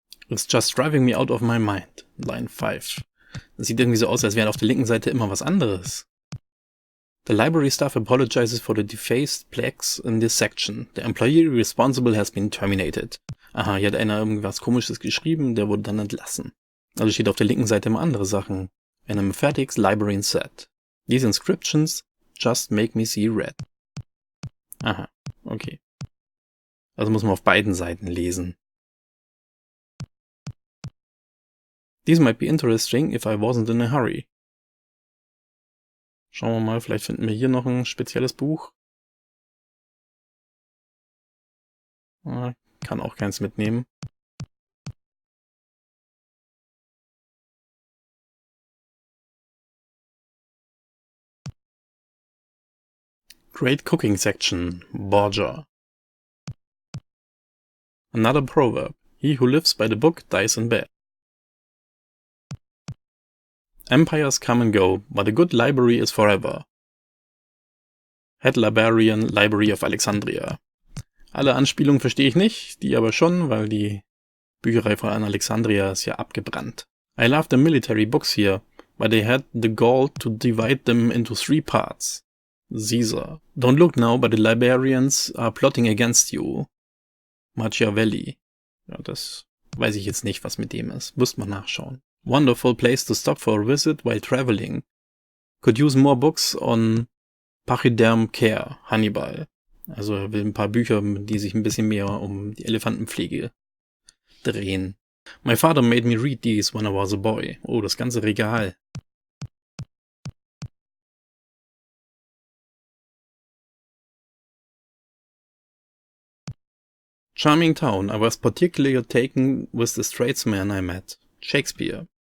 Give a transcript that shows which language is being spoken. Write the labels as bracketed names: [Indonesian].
[English] It's just driving me out of my mind, Line 5. [German] Das sieht irgendwie so aus, als wäre auf der linken Seite immer was anderes. [English] The library staff apologizes for the defaced plaques in this section. The employee responsible has been terminated. [German] Aha, hier hat einer irgendwas Komisches geschrieben, der wurde dann entlassen. Also steht auf der linken Seite immer andere Sachen. [English] An emphatics library set. These inscriptions just make me see red. Aha, okay. [German] Also muss man auf beiden Seiten lesen. [English] These might be interesting if I wasn't in a hurry. [German] Schauen wir mal, vielleicht finden wir hier noch ein spezielles Buch. Kann auch keins mitnehmen. [English] Great cooking section, Borgia. Another proverb. He who lives by the book dies in bed. Empires come and go, but a good library is forever. Head Librarian, Library of Alexandria. [German] Alle Anspielungen verstehe ich nicht, die aber schon, weil die Bücherei von Alexandria ist ja abgebrannt. [English] I love the military books here, but they had the gall to divide them into 3 parts. Caesar. Don't look now, but the librarians are plotting against you. Machiavelli. [German] Ja, das weiß ich jetzt nicht, was mit dem ist. Müsste man nachschauen. [English] Wonderful place to stop for a visit while traveling. Could use more books on pachyderm care, Hannibal. [German] Also er will ein paar Bücher, die sich ein bisschen mehr um die Elefantenpflege drehen. [English] My father made me read these when I was a boy. [German] Oh, das ganze Regal. [English] Charming town. I was particularly taken with the statesman I met. Shakespeare.